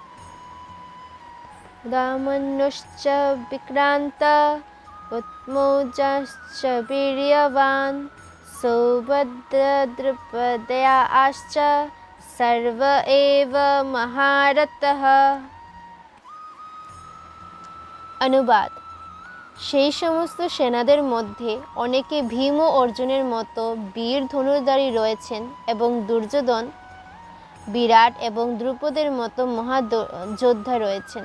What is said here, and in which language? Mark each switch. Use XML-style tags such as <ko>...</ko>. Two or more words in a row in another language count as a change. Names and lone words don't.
<sa>दामन्युश्च विक्रान्त उत्मौजाश्च वीर्यवान् सौभद्रद्रुपदयाश्च सर्व एव महारथः।</sa> <bn>অনুবাদ। সেই সমস্ত সেনাদের মধ্যে অনেকে ভীম ও অর্জুনের মতো বীর ধনুর্ধারী রয়েছেন এবং দুর্যোধন, বিরাট এবং দ্রুপদের মতো মহাযোদ্ধা রয়েছেন।</bn>